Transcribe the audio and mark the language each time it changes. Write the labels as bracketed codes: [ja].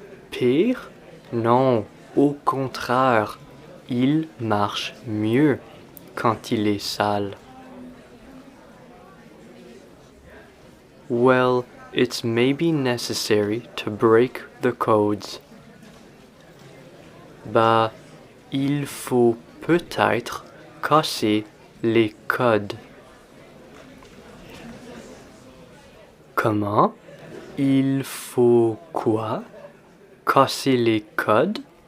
[fr] Pire? Non, au contraire. Il marche mieux quand il est sale. [en] Well, it's maybe necessary to break the codes. [fr] Bah, il faut peut-être casser les codes. Comment? Il faut quoi? Casser les codes?